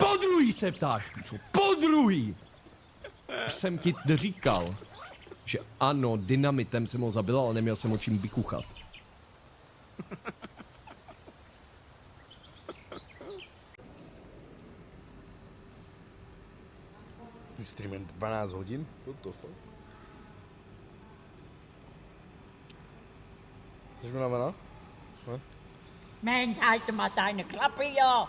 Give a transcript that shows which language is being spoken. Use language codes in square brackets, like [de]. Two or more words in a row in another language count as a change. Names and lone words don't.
[cs] Podruhý se ptáš, píčo, podruhý! jsem ti říkal, že ano, dynamitem jsem ho zabil, ale neměl jsem o čím vykuchat. Streamen 12 hodin? [en] What the fuck? [cs] Jsi unavená? [de] Mensch, halte mal deine Klappe, ja.